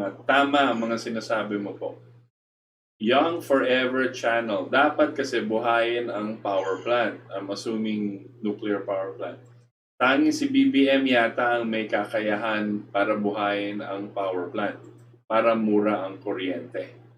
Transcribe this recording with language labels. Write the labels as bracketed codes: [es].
[tl] Tama ang mga sinasabi mo po. Young Forever Channel, dapat kasi buhayin ang power plant. [en] I'm assuming nuclear power plant. [tl] Tanging si BBM yata ang may kakayahan para buhayin ang power plant para mura ang kuryente.